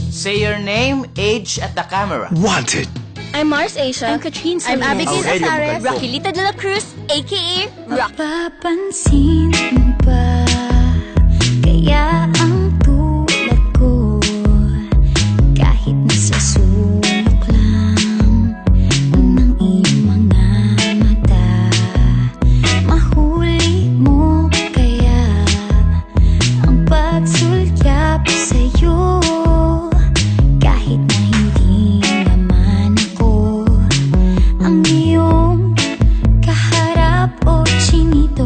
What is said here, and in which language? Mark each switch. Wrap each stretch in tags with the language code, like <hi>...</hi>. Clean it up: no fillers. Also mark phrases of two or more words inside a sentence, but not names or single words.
<en>Say your name, age at the camera. Wanted. I'm Mars Asia. I'm Katrine I'm Solis. Abigail Aurelio Azares. Magandong. Raquelita de la Cruz, a.k.a. Rock.</en> <tl>Papansin mo ba kaya ang tulad ko kahit nasa sulok lang ng iyong mga mata, mahuli mo kaya ang pagsulyap sa'yo kahit na hindi naman ako ang iyong kaharap o chinito.</tl>